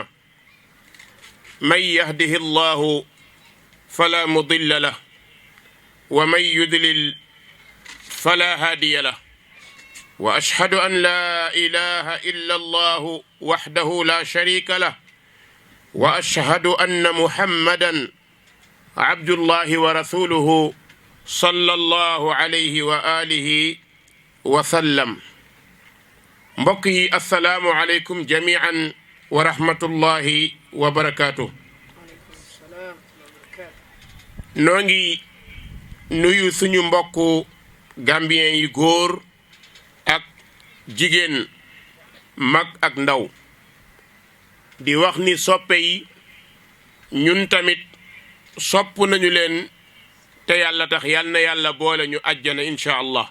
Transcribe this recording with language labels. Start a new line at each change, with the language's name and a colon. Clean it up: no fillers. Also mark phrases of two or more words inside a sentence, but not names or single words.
Arabic: من يهده الله فلا مضل له ومن يضلل فلا هادي له وأشهد أن لا إله إلا الله وحده لا شريك له وأشهد أن محمدا عبد الله ورسوله صلى الله عليه وآله وسلم.
Wolof: mbokk yi
Arabic: السلام عليكم جميعا ورحمة الله وبركاته.
Wolof: noo ngi nuyu suñu mbokku gambien yi góor ak jigéen mag ak ndaw di wax ni soppe yi ñun tamit sopp nañu leen te yàlla tax yal na yàlla boole ñu àjjana
Arabic: إن شاء الله.